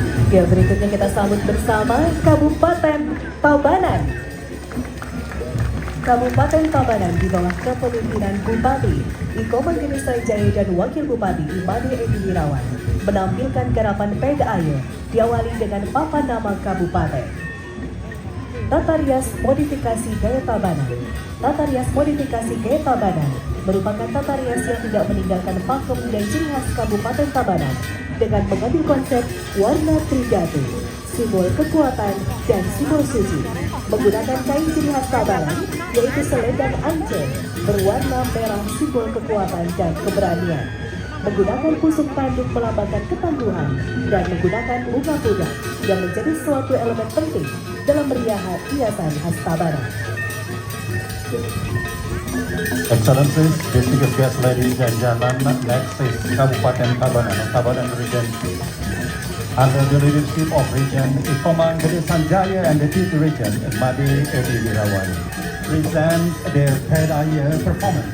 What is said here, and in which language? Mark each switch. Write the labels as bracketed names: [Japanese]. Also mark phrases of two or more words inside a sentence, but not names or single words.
[Indonesian] Ya, berikutnya kita sambut bersama Kabupaten Tabanan. Kabupaten Tabanan di bawah kepemimpinan Bupati Iko Mangginisai Jaya dan Wakil Bupati Imade Edi Wirawan menampilkan garapan Peda Ayu diawali dengan papan nama kabupaten. Tata rias modifikasi gaya Tabanan. Tata rias modifikasi gaya Tabanan merupakan tata rias yang tidak meninggalkan pakem dan ciri khas Kabupaten Tabanan dengan mengambil konsep warna tridatu, simbol kekuatan dan simbol suci. Menggunakan kain ciri khas Tabanan, yaitu selendang ance berwarna merah, simbol kekuatan dan keberanian. Menggunakan pusuk tanduk melambangkan ketangguhan dan menggunakan bunga-bunga yang menjadi suatu elemen penting dalam meriah hiasan khas Tabanan. [English] Excellencies, distinguished guests, ladies and gentlemen, next is Kabupaten Tabanan, Tabanan region. Under the leadership of Region Iko Mangginisai Jaya and the Chief Region, Imade Edi Wirawan, present their Peda Ayu performance.